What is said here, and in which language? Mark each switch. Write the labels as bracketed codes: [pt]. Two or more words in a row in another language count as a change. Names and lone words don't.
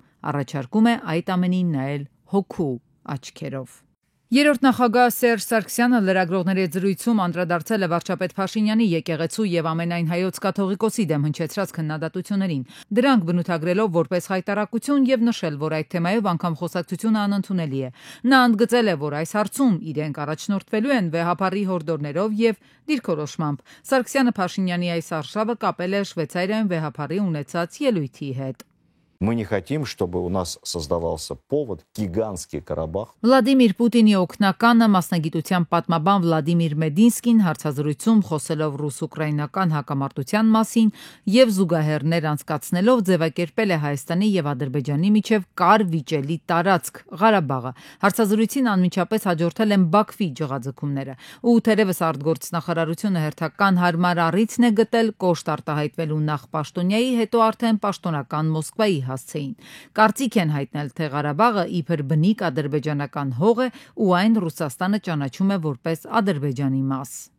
[hy] առաջարկում է այդ ամենին նայել հոգու աչքերով։ Երրորդ նախագահ Սերժ Սարգսյանը լրագրողների զրույցում անդրադարձել է վարչապետ Փաշինյանի եկեղեցու եւ ամենայն հայոց կաթողիկոսի դեմ հնչեցրած քննադատություններին։ Դրանք բնութագրելով որպես հայտարարություն եւ նշել, որ այդ թեմայով անգամ խոսակցությունը անընդունելի է։ Նա ընդգծել է, որ այս հարցում իրենք առաջնորդվելու են վեհապարի հորդորներով եւ դիրքորոշմամբ։ Սարգսյանը Փաշինյանի այս արշավը կապել է Շվեյցարիայում վեհապարի ունեցած ելույթի հետ։ [ru] Мы не хотим, чтобы у нас создавался повод, гигантский Карабах. [hy] Վլադիմիր Պուտինի օգնականը մասնագիտության պատմաբան Վլադիմիր Մեդինսկին հարցազրույցում խոսելով ռուս-ուկրաինական հակամարտության մասին եւ զուգահեռներ անցկացնելով ձևակերպել է Հայաստանի եւ Ադրբեջանի միջև կար վիճելի տարածք Ղարաբաղը։ Հարցազրույցին անմիջապես հաջորդել են Բաքվի ջղաձգումները։ Ու թերևս արտգործնախարարությունը հերթական հարմար առիթն է գտել կոշտ արտահայտվելու նախ Պաշտոնյայի, հետո արդեն պաշտոնական Մոսկվայի հասցեին։ Կարծիք են հայտնել, թե Ղարաբաղը իբր բնիկ ադրբեջանական հող է ու այն Ռուսաստանը ճանաչում է որպես Ադրբեջանի մաս։